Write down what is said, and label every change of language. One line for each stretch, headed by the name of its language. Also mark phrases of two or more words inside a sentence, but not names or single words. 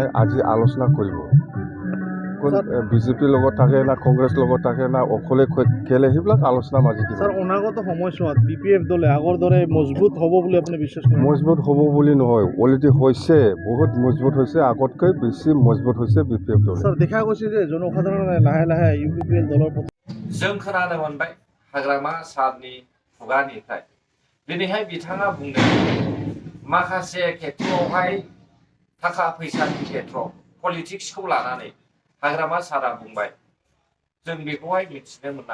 Assamese: আজি আলোচনা কৰিব বিজেপিৰ লগত থাকে না কংগ্ৰেছ লগত থাকে না অকলে খেলে সেইবিলাক আলোচনা মাজত স্যার অনাগত সময়ছোৱাত বিপিএফ দলে আগৰ দৰে মজবুত হ'ব বুলি আপুনি বিশ্বাস কৰে? মজবুত হ'ব বুলি নহয় অলৰেডি হৈছে বহুত মজবুত হৈছে আগতকৈ বেছি মজবুত হৈছে বিপিএফ দল। স্যার দেখা গৈছে যে জনসাধাৰণে লাহে লাহে ইউপিপিএল দলৰ প্ৰতি
Bodo: जों खोनानो मोनबाय हाग्रामा सारनि खुगानिफ्राय दिनैहाय बिथाङा बुंदों माखासे खेत्रआवहाय थाखा फैसानि खेत्रआव पलिटिक्सखौ लानानै हाग्रामा सारा बुंबाय जों बेखौहाय मिथिनो मोना।